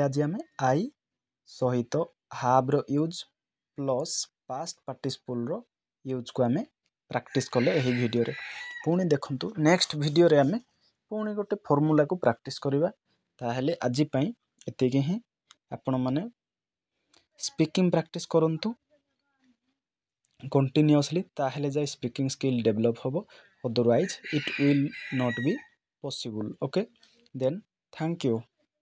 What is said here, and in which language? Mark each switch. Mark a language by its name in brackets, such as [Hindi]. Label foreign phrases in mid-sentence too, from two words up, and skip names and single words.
[Odia] ଆଜି ଆମେ ଆଇ ସହିତ ହାଭ୍ର [English] use plus past participle [Odia] ୟୁଜ୍କୁ ଆମେ ପ୍ରାକ୍ଟିସ୍ କଲେ ଏହି ଭିଡ଼ିଓରେ ପୁଣି ଦେଖନ୍ତୁ [English] next video [Odia] ଆମେ ପୁଣି ଗୋଟେ ଫର୍ମୁଲାକୁ ପ୍ରାକ୍ଟିସ୍ କରିବା ତାହେଲେ ଆଜି ପାଇଁ ଏତିକି ହିଁ ଆପଣମାନେ [English] speaking practice [Odia] କରନ୍ତୁ କଣ୍ଟିନ୍ୟୁଅସଲି ତାହେଲେ ଯାଇ [English] speaking skill develop [Odia] ହେବ [English] otherwise it will not be possible okay then thank you